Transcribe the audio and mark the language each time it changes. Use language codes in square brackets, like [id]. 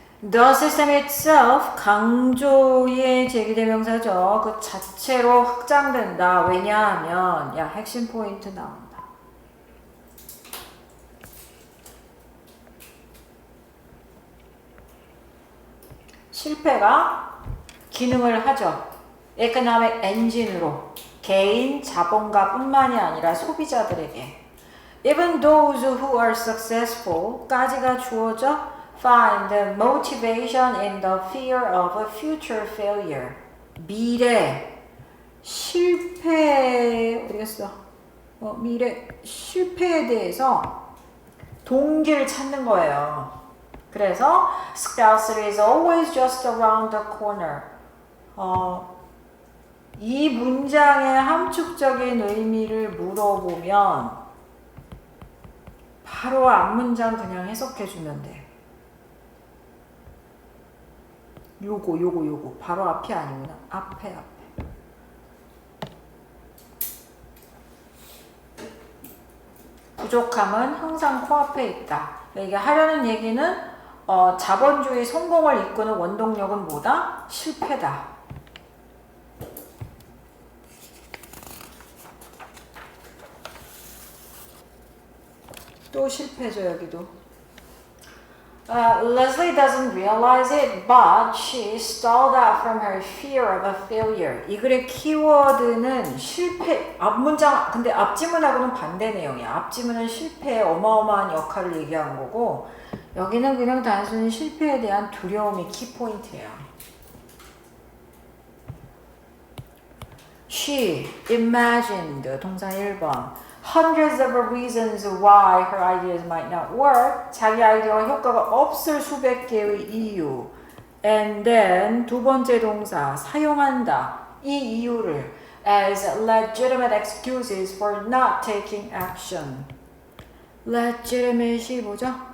[en] The system itself, [ko] 강조의 제기대명사죠. 그 자체로 확장된다. 왜냐하면 야, 핵심 포인트 나온다. 실패가 기능을 하죠. [en] economic engine으로 [ko] 개인 자본가뿐만이 아니라 소비자들에게 [en] even those who are successful [ko] 까지가 주어져 [en] find the motivation in the fear of a future failure [ko] 미래 실패 어디갔어? 미래 실패에 대해서 동기를 찾는 거예요. 그래서 [en] success is always just around the corner. [ko] 이 문장의 함축적인 의미를 물어보면 바로 앞문장 그냥 해석해주면 돼. 요거 바로 앞이 아니구나. 앞에 부족함은 항상 코앞에 있다. 이게 하려는 얘기는 자본주의 성공을 이끄는 원동력은 뭐다? 실패다. 또 실패죠 여기도. [en] Leslie doesn't realize it, but she stalled out from her fear of a failure. [ko] 이 글의 키워드는 실패, 앞문장, 근데 앞지문하고는 반대 내용이야. 앞지문은 실패의 어마어마한 역할을 얘기한 거고, 여기는 그냥 단순히 실패에 대한 두려움이 키포인트예요. [en] She imagined, [ko] 동사 1번. [en] Hundreds of reasons why her ideas might not work. [ko] 자기 아이디어가 효과가 없을 수백 개의 이유. [en] And then [ko] 두 번째 동사 사용한다. 이 이유를 [en] as legitimate excuses for not taking action. [ko] legitimate이 뭐죠?